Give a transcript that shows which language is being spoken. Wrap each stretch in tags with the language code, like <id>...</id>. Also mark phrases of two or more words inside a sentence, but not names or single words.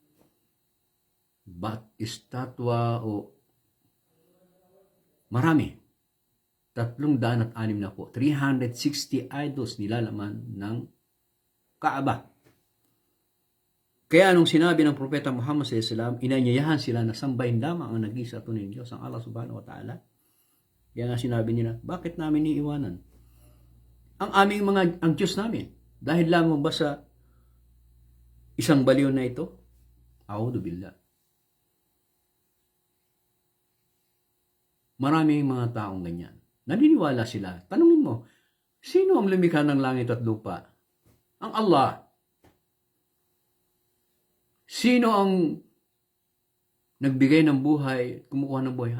<tl>Estatwa o marami. 306 na po. 360 idols nilalaman ng Kaaba. Kaya nung sinabi ng propeta Muhammad</tl> <ar>صلى الله عليه وسلم,</ar> <tl>inanyayahan sila na sambahin lamang ang nag-isa tunay Diyos, ang Allah</tl> <ar>سبحانه وتعالى.</ar> <tl>Kaya nga sinabi nila, bakit namin iiwanan ang Diyos namin? Dahil lamang ba sa isang baliw na ito?</tl> <ar>أعوذ بالله.</ar> <tl>Maraming mga taong ganyan. Naniniwala sila. Tanungin mo, sino ang lumikha ng langit at lupa? Ang Allah. Sino ang nagbigay ng buhay, kumukuha ng buhay?</tl>